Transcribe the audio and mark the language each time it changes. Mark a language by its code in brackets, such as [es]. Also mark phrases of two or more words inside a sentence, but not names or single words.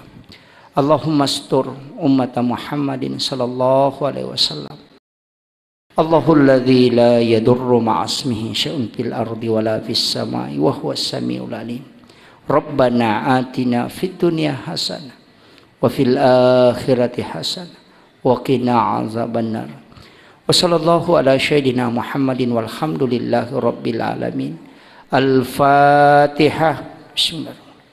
[ar] اللهم استر أمة محمد صلى الله عليه وسلم. الله الذي لا يضر مع اسمه شيء في الأرض ولا في السماء وهو السميع العليم. ربنا آتنا في الدنيا حسنة وفي الآخرة حسنة وقنا عذاب النار. وصلى الله على سيدنا محمد والحمد لله رب العالمين. الفاتحة. بسم الله.